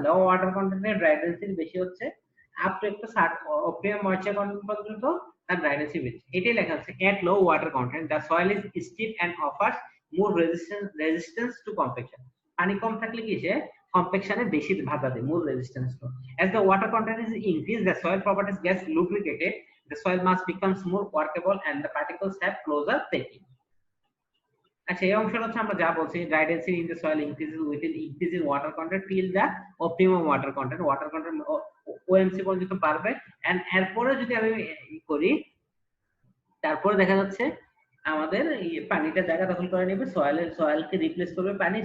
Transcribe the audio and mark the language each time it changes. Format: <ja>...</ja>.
<bn>লো water কন্টেন্টের dry density বেশি হচ্ছে, আপ টু একটা অপটিমাম ময়েশ্চার কন্টেন্ট পর্যন্ত তার ড্রাই ডেন্সিটি বেশি। এটাই লেখা আছে,</bn> <en>At low water content the soil is stiff and offers more resistance to compaction.</en> <bn>পানি কম থাকলে কি সে কম্প্যাকশনে বেশি বাধা দেয়,</bn> <en>More resistance to. As the water content is increased, the soil properties get lubricated, the soil mass becomes more workable and the particles have closer packing.</en> <bn>আচ্ছা, এই অংশটা হচ্ছে আমরা যা বলছি,</bn> <en>Dry density in the soil increases with increase in water content till the optimum water content.</en> <bn>Water content ওএমসি পর্যন্ত পারবে, and এরপরে যদি আমি করি, তারপরে দেখা যাচ্ছে আমাদের পানিটা জায়গা দখল করে নেবে, সয়েলকে রিপ্লেস করবে পানি।</bn>